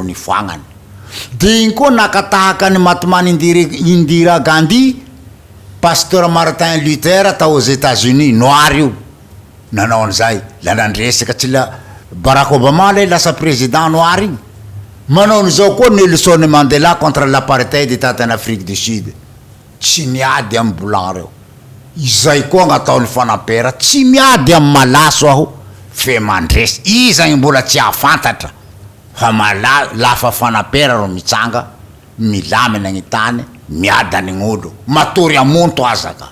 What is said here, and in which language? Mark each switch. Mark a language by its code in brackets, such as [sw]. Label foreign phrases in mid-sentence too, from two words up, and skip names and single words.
[mg] nifoagnany de igny koa nakatahaka ny Mahatma Indira Gandhi pasteur Martin Luther tao [fr] aux États-Unis [mg] noir io nanao an'izay la nandresaka tsy la Barack Obama le lasa [fr] président noir [mg] igny manao an'izao koa Nelson Mandela [fr] contre l'apartheid [mg] tata [fr] en Afrique du Sud [mg] tsy miady amin'ny blanc reo izay koa gn'ataon'ny Fanapera tsy miady amin'ny malaso aho fe mandresy izagny mbola tsy ahafantatra fa lafa Fanapera ro mitsanga milamina gny tany miadany gn'olo matory amonto azaka